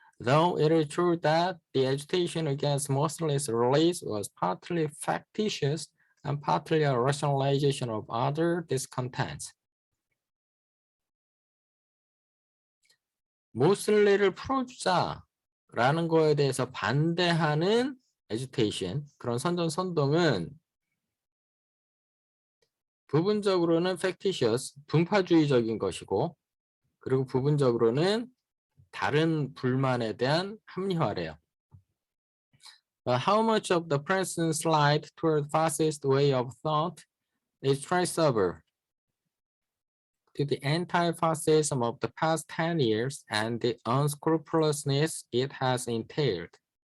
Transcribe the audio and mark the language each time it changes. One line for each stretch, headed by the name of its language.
English: Though it is true that the agitation against Mosley's release was partly factitious and partly a rationalization of other discontents.
Korean: 모슬리를 풀어주자라는 거에 대해서 반대하는 agitation, 그런 선동은 부분적으로는 factitious, 분파주의적인 것이고 그리고 부분적으로는 다른 불만에 대한 합리화래요.
English: How much of the present slide toward fascist way of thought is traceable? to the anti-fascism of the past 10 years and the unscrupulousness it has entailed.